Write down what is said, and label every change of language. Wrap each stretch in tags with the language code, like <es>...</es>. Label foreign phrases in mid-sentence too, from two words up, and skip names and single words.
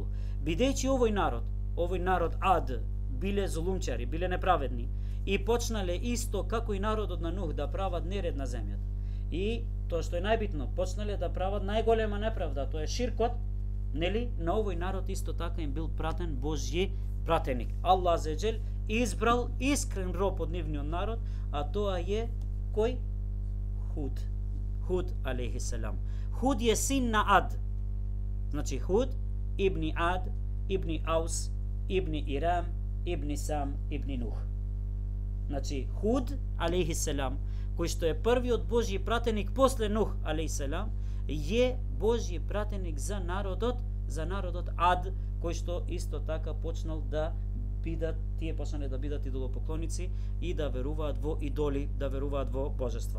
<mk>Бидејќи овој народ Ад биле зулумчари, биле неправедни и почнале исто како и народот на Нух да прават неред на земјата. И тоа што е најбитно, почнале да прават најголема неправда, тоа е ширкот, нели? На овој народ исто така им бил пратен Божји пратеник.</mk> <ar>الله عز وجل</ar> <mk>избрал искрен роб од нивниот народ, а тоа е кој? Худ алейхиселам. Худ е син на Ад. Значи Худ, ибни Ад, ибни Аус, ибни Ирам, ибни Сам, ибни Нух. Значи Худ алейхиселам, кој што е првиот Божји пратеник после Нух алейхиселам, е Божји пратеник за народот Ад, кој што исто така почнал да почнале да бидат идолопоклоници и да веруваат во идоли, да веруваат во божества.</mk>